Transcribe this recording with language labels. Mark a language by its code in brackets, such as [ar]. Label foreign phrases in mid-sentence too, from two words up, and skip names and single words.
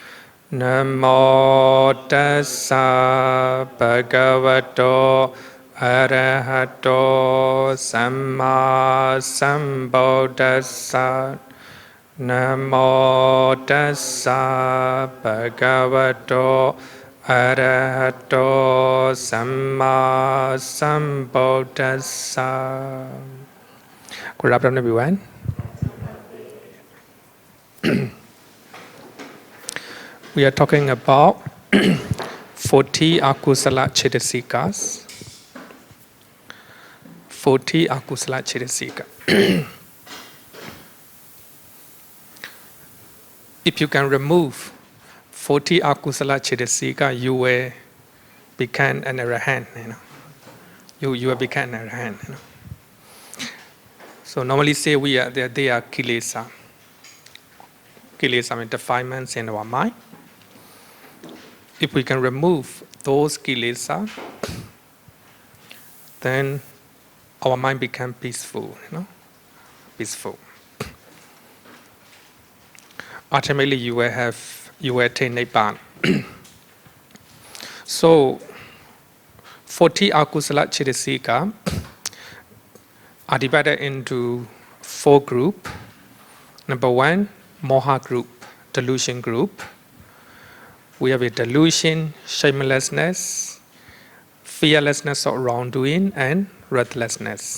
[pi] Namo tassa bhagavato arahato samma sambuddhassa. Namo tassa bhagavato arahato samma sambuddhassa. [en] Good afternoon, everyone. We are talking about 40 [pi] akusala cetasikas. 40 akusala cetasika. [en] If you can remove 40 [pi] akusala cetasika, [en] you will become an arahant. You will become an arahant. So normally say they are kilesa. Kilesa means defilements in our mind. If we can remove those kilesa, then our mind becomes peaceful. Peaceful. Ultimately, you will attain Nibbana. So, 40 [pi] akusala cetasika [en] are divided into 4 groups. Number 1, moha group, delusion group. We have a delusion, shamelessness, fearlessness of wrongdoing, and restlessness.